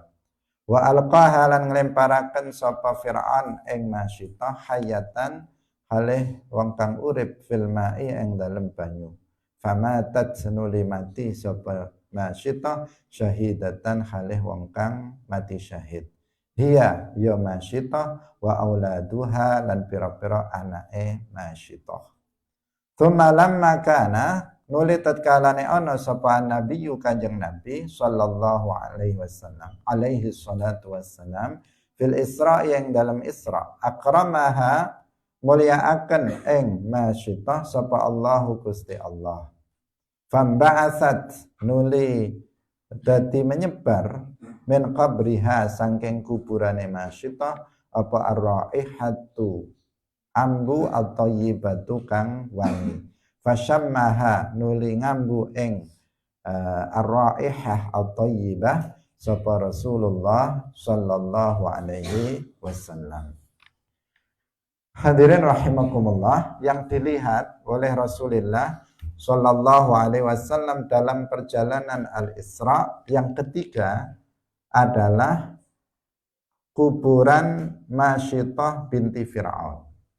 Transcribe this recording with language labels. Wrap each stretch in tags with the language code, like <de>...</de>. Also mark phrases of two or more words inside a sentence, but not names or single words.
<ar>وألقاها</ar> <jv>lan nglemparaken sapa Fir'aun ing Masyitah</jv> <ar>حية حالة</ar> <jv>wong kang urip</jv> <ar>في الماء</ar> <jv>ing dalem banyu. Famatat senuli mati sapa Masyitah</jv> <ar>شهيدة حالة</ar> <jv>wong kang mati syahid. Hiya ya Masyitah</jv> <ar>وأولادها</ar> <jv>lan pira-pira anake Masyitah.</jv> <ar>ثم لما كان,</ar> <jv>nuli tatkalane ana sapa nabiyyu kanjeng Nabi</jv> <ar>صلى الله عليه وسلم عليه الصلاة والسلام, في الإسراء</ar> <id>yang dalam</id> <jv>Isra, akramaha mulyaaken ing Masyitah sapa Allahu Gusti Allah. Famba'atsat, nuli dadi menyebar</jv> <ar>من قبرها</ar> <jv>sangking kuburane Masyitah apa ar-raihatu ambu at-thayyibatu kang wangi. Fasyammaha, nuli ngambu ing</jv> <ar>الرائحة الطيبة</ar> <jv>sapa Rasulullah</jv> <ar>صلى الله عليه وسلم. حاضرين رحمكم الله,</ar> <id>yang dilihat oleh Rasulullah</id> <ar>صلى الله عليه وسلم</ar> <id>dalam perjalanan Al-Isra yang ketiga adalah kuburan Masyitah binti Fir'aun.</id>